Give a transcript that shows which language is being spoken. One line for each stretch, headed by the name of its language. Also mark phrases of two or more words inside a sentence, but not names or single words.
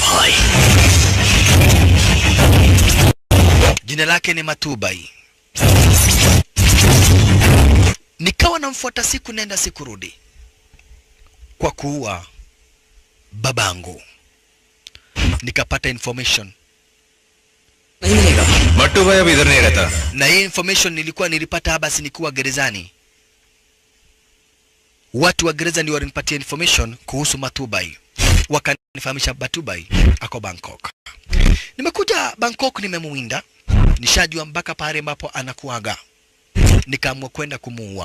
Swahili: Jina lake ni Matubai. Nikawa namfuata siku nenda siku rudi kwa kuua babangu. Nikapata information.
Hindi: Matubai अब इधर नहीं रहता.
Swahili: Na hii information nilipata basi nikiwa gerezani. Watu wa gereza ndio walinipatia information kuhusu Matubai. Wakanifahamisha Matubai ako Bangkok. Nimekuja Bangkok, nimemuinda. Nishajua mpaka pale ambapo anakuaga. Nikaamua kwenda kumuua.